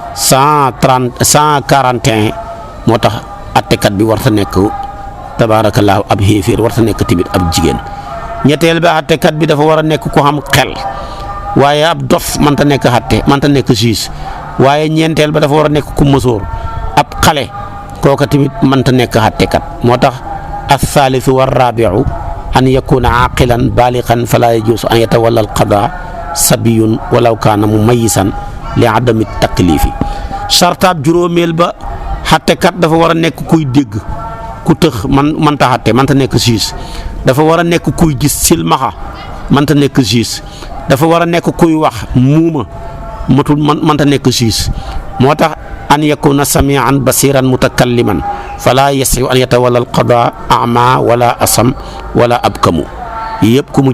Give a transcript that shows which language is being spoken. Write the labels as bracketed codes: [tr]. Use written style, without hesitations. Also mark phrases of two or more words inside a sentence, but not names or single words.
[wo] 141 moo tax attekat bi warta nekk tabaarakallaahu ab xéeféer warta nekk tamit ab jigéen ñetteel ba attekat bi dafa war a nekk ku xam xel waaye ab dof mënta nekk atte mënta nekk juge waaye ñeenteel ba dafa war a nekk ku mësoor ab xale kooka tamit mënta nekk attekat moo tax [ar] الثالث والرابع أن يكون عاقلا بالغا فلا يجوز أن يتولى القضاء صبي ولو كان مميزا لعدم التكليف [wo] sartaab juróomeel ba attekat dafa war a nekk kuy dégg ku tëx mënta atte mënta nekk juge dafa war a nekk kuy gis silmaxa mënta nekk juge dafa war a nekk kuy wax muuma mënta nekk juge moo tax [ar] أن يكون سميعا بصيرا متكلما فلا يصح أن يتولى القضاء أعمى ولا أصم ولا أبكم [wo] yëpp ku mu